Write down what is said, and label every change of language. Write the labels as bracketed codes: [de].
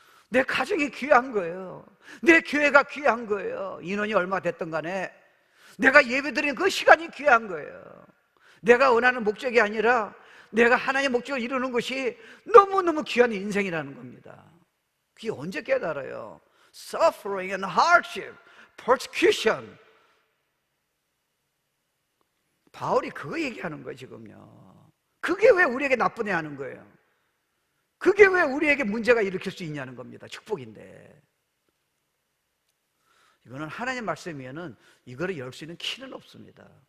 [ko] 내 가정이 귀한 거예요. 내 교회가 귀한 거예요. 인원이 얼마 됐든 간에 내가 예배드리는 그 시간이 귀한 거예요. 내가 원하는 목적이 아니라 내가 하나님의 목적을 이루는 것이 너무너무 귀한 인생이라는 겁니다. 그게 언제 깨달아요? [en] Suffering and hardship, persecution. [ko] 바울이 그거 얘기하는 거예요, 지금요. 그게 왜 우리에게 나쁜 애 하는 거예요? 그게 왜 우리에게 문제가 일으킬 수 있냐는 겁니다. 축복인데. 이거는 하나님의 말씀이면은 이거를 열 수 있는 키는 없습니다.